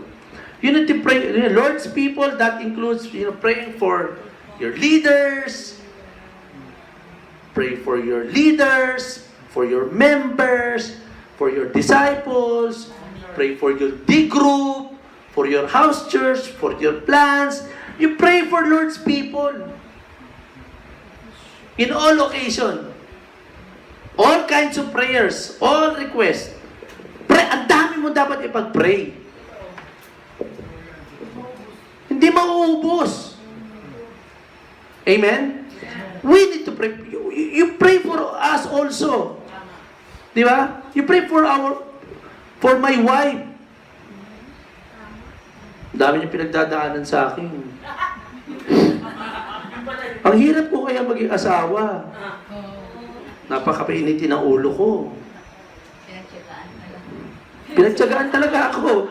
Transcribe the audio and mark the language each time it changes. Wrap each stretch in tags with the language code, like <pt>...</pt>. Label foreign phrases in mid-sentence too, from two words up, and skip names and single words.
<en>You need to pray, Lord's people, that includes praying for your leaders, pray for your leaders, for your members, for your disciples, pray for your D group, for your house church, for your plans. You pray for Lord's people. In all occasion. All kinds of prayers, all requests. Pray,</en> <tl>ang dami mo dapat ipag-pray. Hindi mauubos.</tl> <en>Amen? We need to pray. You pray for us also. Di ba? You pray for my wife.</en> <tl>Dami niya pinagdadaanan sa akin. Ang hirap ko kaya maging asawa. Napakapainitin ang ulo ko. Pinagtyagaan talaga ako.</tl>